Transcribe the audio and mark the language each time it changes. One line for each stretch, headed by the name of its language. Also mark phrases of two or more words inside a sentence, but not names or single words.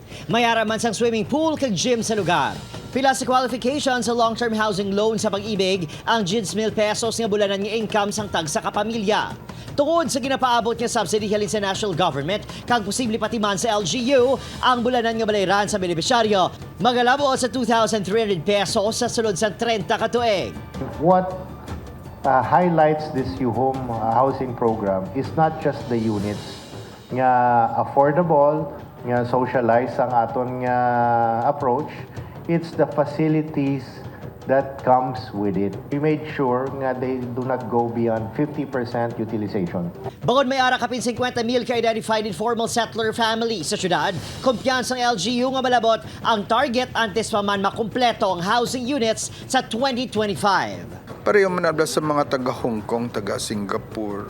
Hiligaynon: May araman sang swimming pool kag gym sa lugar. Pila sa qualification sa
English: long-term housing loan
Hiligaynon: sa Pag-ibig ang 10,000 pesos nga bulanan nga income sang tag sa kapamilya. Tungod sa ginapaabot nga subsidy halin sa
English: national government,
Hiligaynon: kang posible pati man sa LGU, ang bulanan nga balayran sa benepisyaryo, magalabo sa 2,300 pesos sa sulod sa 30 katuig.
English: What highlights this U-Home housing program is not just the units nga affordable,
Hiligaynon: nga socialize ang aton nga approach,
English: it's the facilities that comes with it. We made sure nga they do not go beyond 50% utilization.
Hiligaynon: Bukod may ara kapin 50,000 ka-identified informal settler family sa syudad, kumpiyansang LGU nga malabot ang target antes pa man makumpleto ang housing units sa 2025. Pareho manabla sa mga taga-Hong Kong, taga-Singapore.